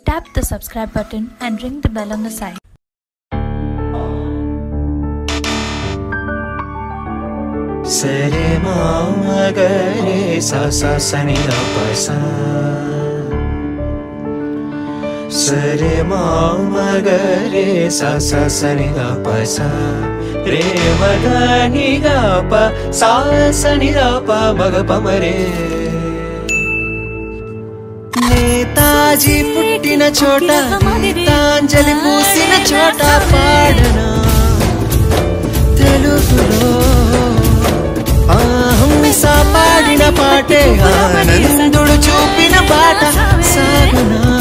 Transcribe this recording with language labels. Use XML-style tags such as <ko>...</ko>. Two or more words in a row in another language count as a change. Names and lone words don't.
<en>Tap the subscribe button and ring the bell on the side. Sare ma ga re sa sa sa ni da pa sa. Sare ma ga re sa sa sa ni da pa sa. Re ma ga ni ga pa sa sa ni da pa ma ga pa ma re.</en> <te>నేతాజీ పుట్టిన చోట గీతాంజలి పూసిన చోట పాడనా తెలుగులో హంసా పాడిన పాటే ఆనందుడు చూపిన బాట సాగునా</te>